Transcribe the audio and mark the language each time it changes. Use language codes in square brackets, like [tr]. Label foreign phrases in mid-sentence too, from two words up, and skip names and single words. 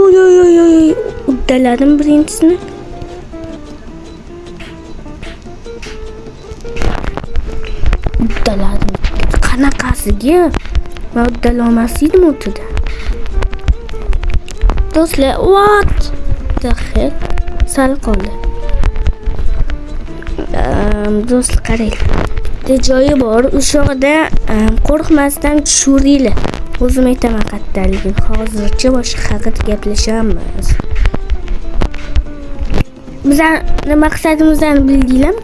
[uz] Uddaladim birinchisini. Uddaladim. Qanaqasiga? Men uddalolmas edim o'tida. Do'stlar, [en] what the heck? [uz] Sal qoldi. Do'stlar, qarang. Bitta joyi bor. O'sha yerda qo'rqmasdan tushuringlar. O'zim aytaman qattarligini. Hozircha boshqa haqida gaplashamiz. Bizning maqsadimizni bildinglarmi?